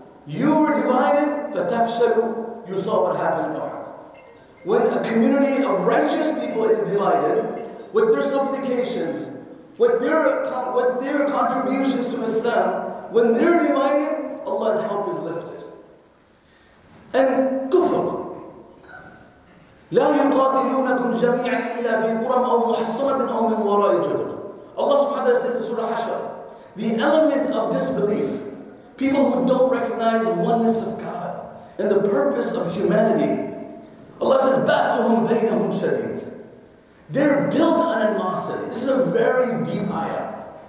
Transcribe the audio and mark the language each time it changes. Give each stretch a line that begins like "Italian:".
English: You were divided, فَتَفْشَلُوا. You saw what happened in Waheed. When a community of righteous people is divided, with their supplications, with their contributions to Islam, when they're divided, Allah's help is lifted. And kufr.
Arabic: لا يقاتلونكم جميعا إلا في قرى أو محصنة أو من وراء جدر.
English: Allah subhanahu wa ta'ala says in Surah Hashr, the element of disbelief, people who don't recognize the oneness of God and the purpose of humanity, Allah says,
Arabic: بَأْسُهُمْ بَيْنَهُمْ شَدِيدٌ.
English: They're built on animosity. This is a very deep ayah.